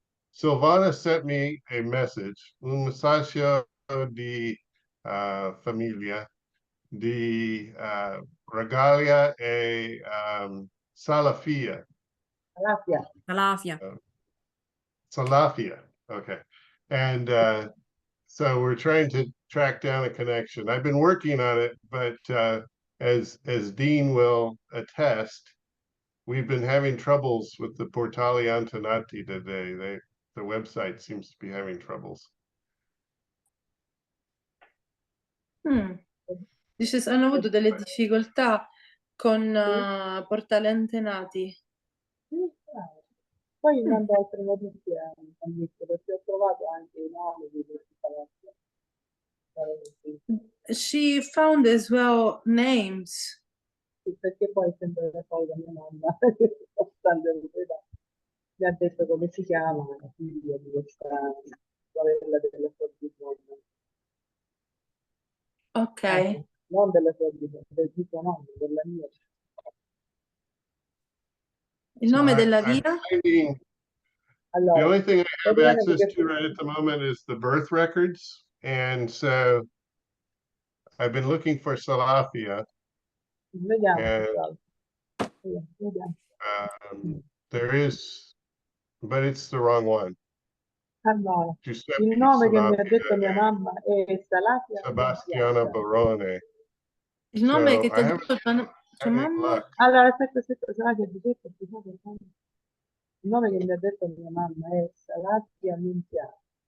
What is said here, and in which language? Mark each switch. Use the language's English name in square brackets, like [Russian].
[English] Silvana sent me a message, [Italian] un messaggio di famiglia di Regalia e Salafia. [English] Salafia. Okay. And so we're trying to track down a connection. I've been working on it, but as Dean will attest, we've been having troubles with the Portali Antenati today. The website seems to be having troubles. [Italian] Dice, hanno avuto delle difficoltà con Portali Antenati. Poi mando altre notizie, perché ho trovato anche i nomi di questi palazzi. [English] She found as well names. [Italian] Sì, perché poi sempre la solita mia mamma mi ha detto come si chiama la figlia di questa sorella della sua bisnonna. Ok. Non della sua bisnonna, del suo nome, della mia. Il nome della via? [English] The only thing I have access to right at the moment is the birth records. And so I've been looking for Salafia. And there is, but it's the wrong one. [Italian] Allora, il nome che mi ha detto mia mamma è Salafia Sebastiana Barone. Il nome che ti ha detto tua mamma? Allora, aspetta, Salafia Giuseppe, il nome che mi ha detto mia mamma è Salafia Annunziata.